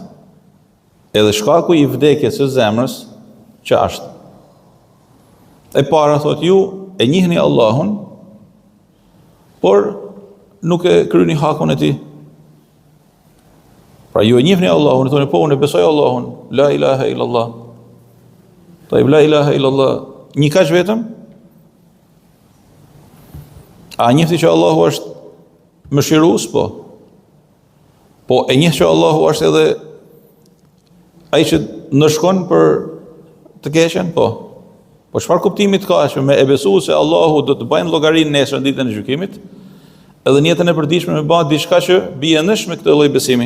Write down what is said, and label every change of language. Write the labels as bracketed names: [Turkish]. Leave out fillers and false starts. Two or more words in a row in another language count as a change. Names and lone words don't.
[Albanian] Edhe shkaku i vdekjes së zemrës që është. E para thotë ju e njihni Allahun, por nuk e kryeni hakun e tij. Pra ju e njihni Allahun, thonë po unë besoj Allahun, [Arabic] لا إله إلا الله. لا إله إلا الله, [Albanian] një kaq vetëm? A njihni që Allahu është mëshirues, po? Po e njeh që Allahu është edhe ai që ndëshkon për të keqen, po. Po çfarë kuptimi ka që me e besu se Allahu do të bëjnë llogarinë nesër ditën e gjykimit, edhe në jetën e përditshme me bëhet diçka që bie nësh me këtë lloj besimi.